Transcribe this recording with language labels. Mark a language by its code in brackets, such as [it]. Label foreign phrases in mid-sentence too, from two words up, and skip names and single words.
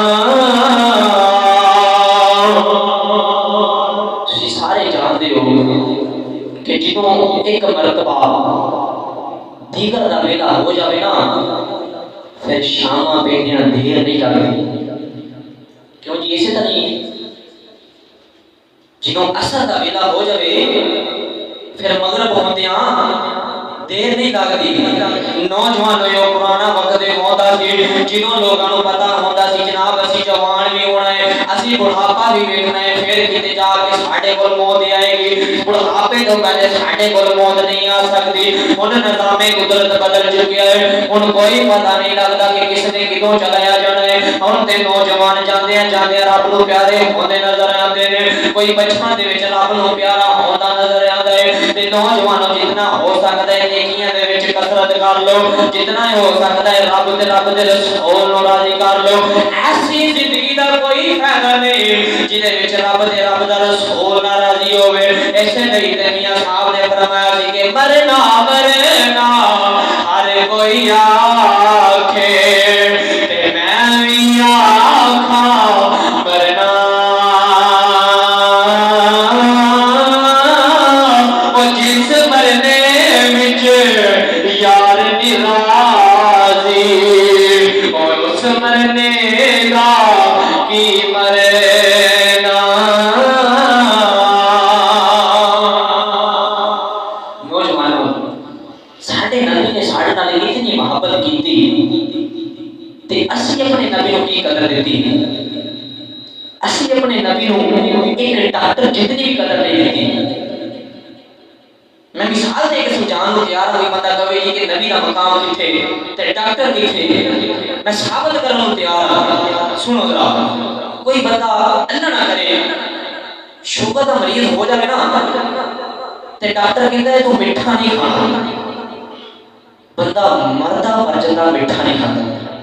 [pa] تسی سارے جانتے ہو کہ جدوں ایک مرتبہ دیگر دا ویلا ہو جاوے نا پھر شاماں پیندیاں دیر نہیں لگدی کیوں جی اسی طرح جنہوں اثر دا ویلا ہو جاوے پھر مغرب ہوندیاں دیر نہیں لگدی نوجوان جو پرانا وقت ہوندا سی جنہوں لوگاں نوں پتہ ہوندا سی جناب اسی جوان بھی ہونا ہے اسی بڑھاپا بھی ویکھنا ہے پھر کتے جا کے ساڈے کول موت آئے گی بڑھاپے تو پہلے ساڈے کول موت نہیں آ سکتی ہن نظام قدرت بدل چکیا ہے ہن کوئی پتہ نہیں لگدا کہ کس نے کدوں چلایا جانا ہے ہن تے نوجوان جاندے جاندے رب نوں پیارے ہوندے نظر آندے نے کوئی بچپن دے وچ رب نوں پیارا ہوندا نظر آندا ہے تے نوجوانوں جتنا ہو سکدا ہے نیکیاں دے وچ کثرت کر لو جتنا ہو سکدا ہے رب دے رسول نوں راضی کر لو ایسی زندگی دا کوئی فائدہ نہیں جدے وچ رب دا رسول ناراضی ہوئے ایسے نہیں تے میاں صاحب نے فرمایا سی کہ مرنا مرنا ہر کوئی آکھے تے میں بھی آکھاں مرنا او جس مرنے وچ یار دی راضی اور اس مرنے دا کی مرنا نوجوانوں ساڈے نبی نے ساڈے نال اتنی محبت کیتی تے اسی اپنے نبی نوں کی قدر دتی اسی اپنے نبی نوں ایک ڈاکٹر جتنی بھی قدر نہیں دیتی میں مثال دے کے سمجھان کو تیار ہوئی بندہ کہے جی کہ نبی دا مقام کتھے تے ڈاکٹر کتھے میں ثابت کرنے کو تیار ہوں سنو ذرا کوئی بندہ اللہ نہ کرے شوگر دا مریض ہو جائے نا تے ڈاکٹر کہتا ہے تو میٹھا نہیں کھانا بندہ مردہ مر جاتا میٹھا نہیں کھاتا